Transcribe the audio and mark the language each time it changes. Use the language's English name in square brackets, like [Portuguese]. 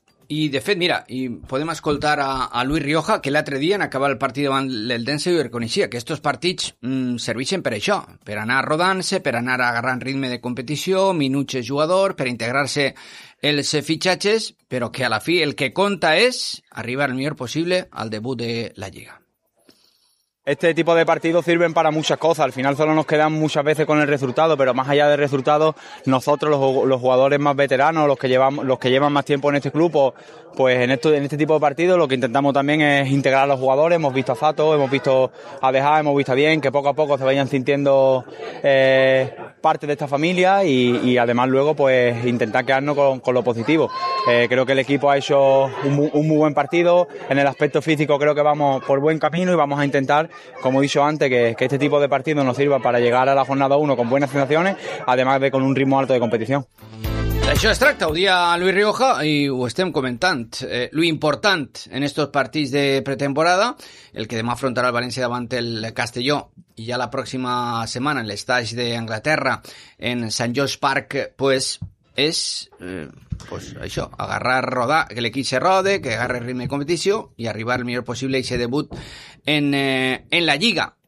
[Catalan] I, de fet, mira, i podem escoltar a Luis Rioja, que l'altre dia en acabar el partit davant l'Eldense i reconeixia que aquests partits serveixen per això, per anar rodant-se, per anar agarrant ritme de competició, minuts de jugador, per integrar-se els fitxatges, però que a la fi el que conta és arribar el millor possible al debut de la Lliga. [Spanish] Este tipo de partidos sirven para muchas cosas, al final solo nos quedan muchas veces con el resultado, pero más allá del resultado, nosotros los jugadores más veteranos, los que llevan más tiempo en este club, pues en este tipo de partidos lo que intentamos también es integrar a los jugadores. Hemos visto a Fato, hemos visto a Deja, hemos visto a Bien, que poco a poco se vayan sintiendo parte de esta familia y además luego pues intentar quedarnos con lo positivo. Creo que el equipo ha hecho un muy buen partido, en el aspecto físico creo que vamos por buen camino y vamos a intentar, como he dicho antes, que este tipo de partidos nos sirva para llegar a la jornada 1 con buenas sensaciones, además de con un ritmo alto de competición. [Catalan] D'això es tracta, ho dia Luis Rioja i ho estem comentant. Lo important en estos partits de pretemporada, el que demà afrontarà el València davant el Castelló i ja la pròxima setmana en l'estaix d'Anglaterra en St. George Park, pues, és pues, això, agarrar, rodar, que l'equip se rode, que agarre ritme de competició i arribar el millor possible a ese debut en la Lliga.